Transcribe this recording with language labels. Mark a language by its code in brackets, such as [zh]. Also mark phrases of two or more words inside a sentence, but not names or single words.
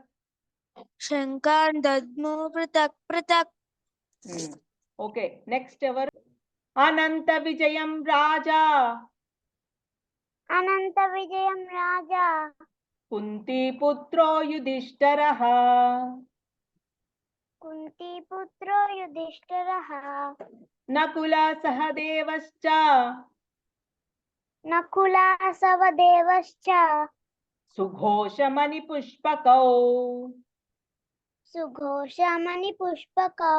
[sa] శంఖాన్ దద్ము పృథక్ పృథక్. [en] okay, next [te] ఎవరు, [sa] అనంత విజయం రాజా. అనంత విజయం రాజా కుంతి పుత్రో యుధిష్ఠిరః कुन्तीपुत्रो युधिष्ठिरः नकुलः सहदेवश्च नकुलः सहदेवश्च सुघोषमणिपुष्पकौ सुघोषमणिपुष्पकौ